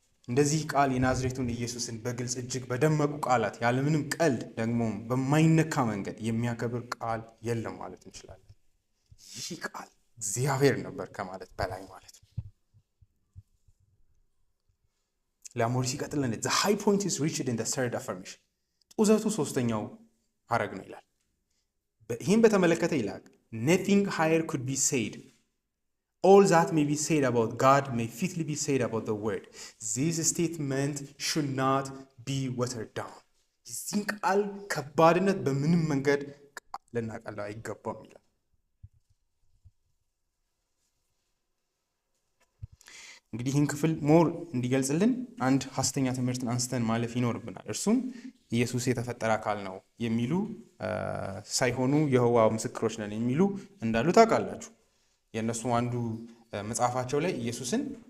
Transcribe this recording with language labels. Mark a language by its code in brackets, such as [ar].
[am] እንደዚህ ቃል የናዝሬቱን ኢየሱስን በግልጽ እጅግ በደመቁ ቃላት ያለምንም ቀልድ ደግሞ በማይነካ መንገድ የሚያከብር ቃል የለም ማለት እንችላለን። ይህ ቃል እግዚአብሔር ነበር ከማለት በላይ ማለት ነው። ለአሞሪ ሲቀጥለን [en] the high point is reached in the third affirmation. [am] ጡዘቱ ሶስተኛው ሐረግ ነው ይላል። ይህም በተመለከተ ይላል [en] nothing higher could be said. All that may be said about God may fitly be said about the word. This statement should not be watered down. [am] ይህን ቃል ከባድነት በምንም መንገድ ልናቀለው አይገባም ይላል። እንግዲህ ይህን ክፍል ሞር እንዲገልጽልን አንድ ሐሰተኛ ትምህርትን አንስተን ማለፍ ይኖርብናል። እርሱም ኢየሱስ የተፈጠረ አካል ነው የሚሉ ሳይሆኑ የይሖዋ ምስክሮች ነን የሚሉ እንዳሉ ታውቃላችሁ። የእነሱ አንዱ መጽሐፋቸው ላይ ኢየሱስን